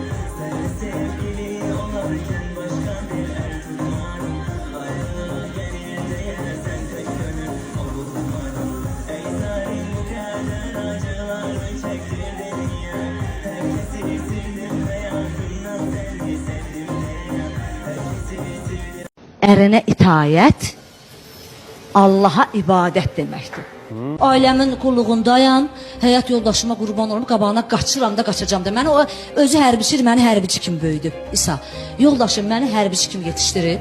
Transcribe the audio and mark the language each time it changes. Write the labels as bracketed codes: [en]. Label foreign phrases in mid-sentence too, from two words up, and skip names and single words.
[tr] Sen sevgili olarken başka bir el tutmadım. Ayrılığa gelir diye sen tek gönül olmadım. Ey zalim bu kadar acılarımı çektirdin ya. Herkesi sildim ve yangından sevgi sevdim ya. Herkesi sildim. [az] Ərinə itayət Allaha ibadət deməkdir. Ailəmin qulluğundayam, həyat yoldaşıma qurban olum, qabağına qaçıram da qaçacam da. Məni o özü hərbiçidir, məni hərbiçi kimi böyüdüb. İsa, yoldaşım məni hərbiçi kimi yetişdirib.